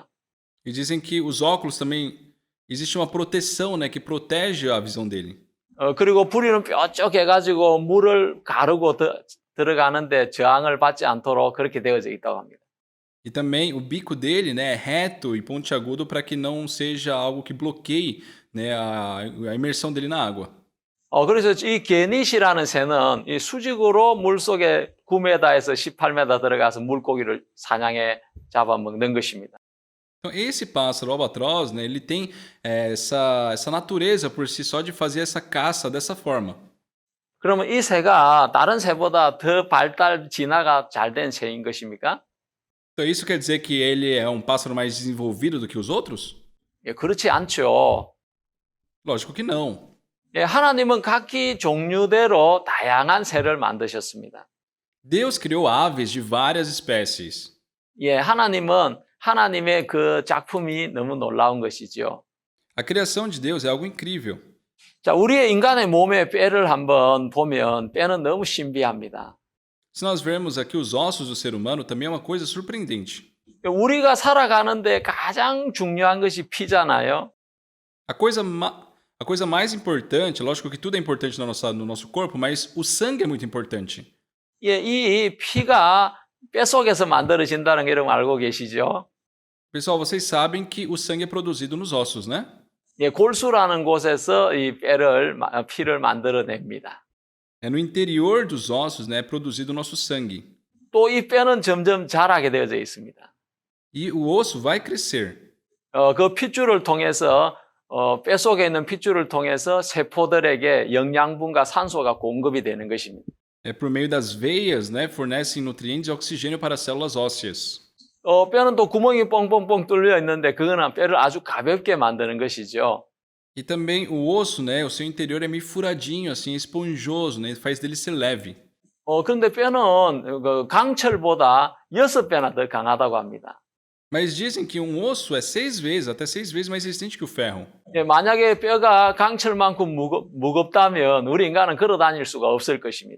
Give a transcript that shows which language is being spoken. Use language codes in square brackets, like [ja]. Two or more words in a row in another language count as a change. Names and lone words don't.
[pt] E dizem que os óculos também existe uma proteção, né, que protege a visão dele. [ko] 그리고 부리는 뾰족해가지고 물을 가르고 들어가는데 저항을 받지 않도록 그렇게 되어져 있다고 합니다. [pt] E também o bico dele, né, é reto e pontiagudo para que não seja algo que bloqueie, né, a imersão dele na água. [ko] 그래서 이 게닛이라는 새는 이 수직으로 물속에 9m에서 18m 들어가서 물고기를 사냥해 잡아먹는 것입니다. [pt] Então, esse pássaro albatroz, né, ele tem essa natureza por si só de fazer essa caça dessa forma. [ko] 그러면 이 새가 다른 새보다 더 발달 진화가 잘 된 새인 것입니까? [pt] Então, isso quer dizer que ele é um pássaro mais desenvolvido do que os outros? [ko] 예, 그렇지 않죠. [pt] Lógico que não. [ko] 예, 하나님은 각기 종류대로 다양한 새를 만드셨습니다. [pt] Deus criou aves de várias espécies. [ko] 예, 하나님은 하나님의 그 작품이 너무 놀라운 것이죠. [pt] A criação de Deus é algo incrível. [ko] 자, 우리의 인간의 몸의 뼈를 한번 보면 뼈는 너무 신비합니다. [pt] Se nós vermos aqui os ossos do ser humano, também é uma coisa surpreendente. [ko] 우리가 살아가는데 가장 중요한 것이 피잖아요. [pt] A coisa mais importante, lógico que tudo é importante no nosso corpo, mas o sangue é muito importante. [ko] 예, 이 피가 뼈속에서 만들어진다는 거 여러분 알고 계시죠? [pt] Pessoal, vocês sabem que o sangue é produzido nos ossos, né? [ko] 예, 골수라는 곳에서 이 피를 만들어냅니다. [pt] É no interior dos ossos, né, é produzido o nosso sangue. [ko] 또 이 뼈는 점점 자라게 되어져 있습니다. [pt] E o osso vai crescer. [ko] 그 핏줄을 통해서 뼈 속에 있는 핏줄을 통해서 세포들에게 영양분과 산소가 공급이 되는 것입니다. [pt] É por meio das veias, né, fornecem nutrientes e oxigênio para as células ósseas. [ko] 뼈는 또 구멍이 뻥뻥뻥 뚫려 있는데 그거는 뼈를 아주 가볍게 만드는 것이죠. [pt] E também o osso, né, o seu interior é meio furadinho, assim, esponjoso, né, faz dele ser leve. [ko] 그런데 뼈는 그 강철보다 6배나 더 강하다고 합니다. [pt] Mas dizem que um osso é até 6 vezes mais resistente que o ferro. [ko] 예, 만약에 뼈가 강철만큼 무겁다면 우리 인간은 걸어 다닐 수가 없을 것입니다.